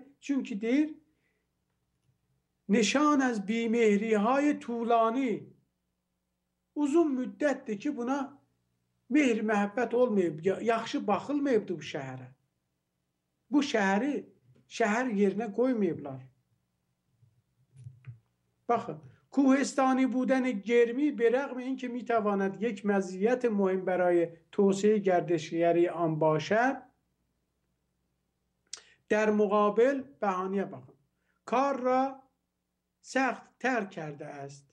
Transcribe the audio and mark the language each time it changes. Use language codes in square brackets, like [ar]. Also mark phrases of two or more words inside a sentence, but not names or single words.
[az] Çünki deyir, [fa] نشان از بیمهری های طولانی. [az] Uzun müddətdir ki, buna mehr, məhəbbət olmayıb, yaxşı baxılmayıbdır bu şəhərə. Bu şəhəri şəhər yerinə qoymayıblar. Baxın, [fa] کوهستانی بودن گرمی به رغم اینکه میتواند یک مزیت مهم برای توسعه گردشگری آن باشد، در مقابل بهانه bakın. کار را سخت تر کرده است.